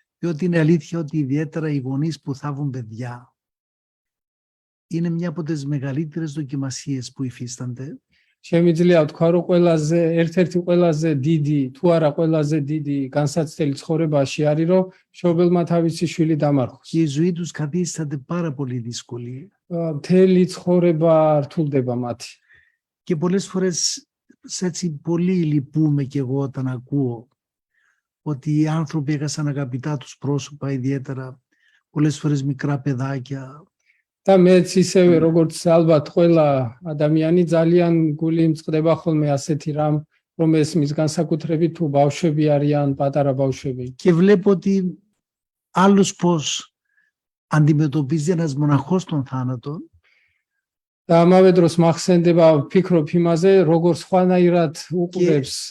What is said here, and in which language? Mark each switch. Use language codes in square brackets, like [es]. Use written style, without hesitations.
[el] Διότι είναι αλήθεια ότι ιδιαίτερα οι γονείς που θάβουν παιδιά είναι μια από τις μεγαλύτερες δοκιμασίες που υφίστανται. [ka] Შემიძლია ვთქვა, რომ ერთ-ერთი ყველაზე დიდი, თუ არა ყველაზე დიდი განსაცდელი ცხოვრებაში არის, რომ მშობელმა თავისი შვილი დამარხოს. [el] Και η ζωή τους καθίσταται πάρα πολύ δύσκολη. [ka] მთელი ცხოვრება რთულდება მათი. [el] Και πολλές φορές έτσι πολύ λυπούμε κι εγώ όταν ακούω ότι οι άνθρωποι έχασαν αγαπητά τους πρόσωπα, ιδιαίτερα πολλές φορές μικρά παιδάκια. [ka] და მეც ისევე როგორც ალბათ ყველა ადამიანი ძალიან გული მწყდება ხოლმე ასეთი რამ, რომ ესმის განსაკუთრებით თუ ბავშვები არიან, პატარა ბავშვები. [el] Και βλέπω ότι άλλος πώς αντιμετωπίζει ένας μοναχός τον θάνατο. [ka] და ამავე დროს მახსენდება ვფიქრობ იმაზე, როგორ სხვანაირად უყურებს